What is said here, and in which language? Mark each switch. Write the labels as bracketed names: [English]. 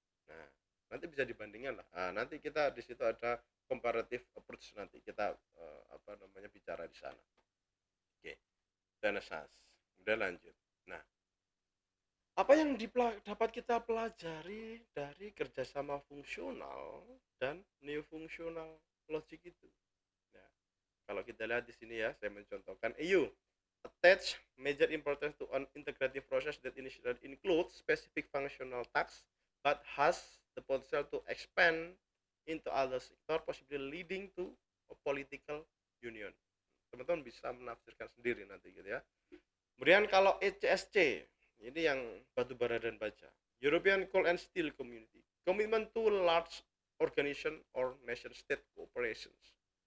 [Indonesian] Nah, nanti bisa dibandingkan lah. Nah, nanti kita di situ ada comparative approach nanti kita bicara di sana. Oke, Renaissance. Udah lanjut. Nah, apa yang dapat kita pelajari dari kerjasama fungsional dan neo-fungsional logic itu? Nah, kalau kita lihat di sini ya, saya mencontohkan [English] EU attach major importance to an integrative process that initially includes specific functional tasks but has the potential to expand into other sector, possibly leading to a political union. [Indonesian] Teman-teman bisa menafsirkan sendiri nanti gitu ya. Kemudian kalau ECSC, ini yang batu bara dan baja. [English] European Coal and Steel Community. Commitment to large organization or nation state cooperations.